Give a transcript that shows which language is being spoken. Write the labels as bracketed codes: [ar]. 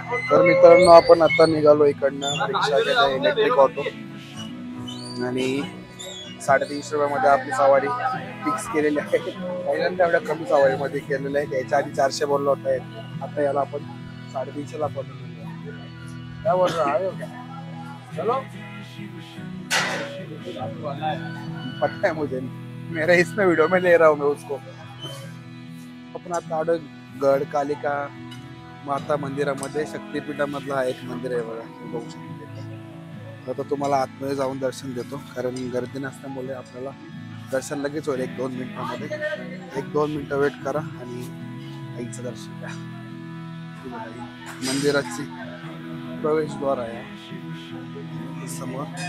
[mr] तर मित्रांनो आपण आता निघालो इकडनं. रिक्षा केलं, इलेक्ट्रिक ऑटो, आणि 350 रुपयामध्ये आपली सवारी फिक्स केलेली आहे. पहिल्यांदा एवढ्या कमी सवारीमध्ये केलेलं आहे. त्याच्या आधी 400 बोललो होता. आता याला आपण 350ला पडलो. काय [hi] बोल रहा है क्या? चलो पता है मुझे, मेरा इसमें वीडियो में ले रहा हूँ मैं उसको. [mr] आपण आता आलो गड कालिका माता मंदिरामध्ये. शक्तिपीठामधला हा एक मंदिर आहे बघा, बघू शकता. आता तुम्हाला आतमध्ये जाऊन दर्शन देतो, कारण गर्दी नसल्यामुळे आपल्याला दर्शन लगेच होईल 1-2 मिनिटांमध्ये. 1-2 मिनिटं वेट करा आणि आईचं दर्शन घ्या. मंदिराची प्रवेशद्वार आहे समोर.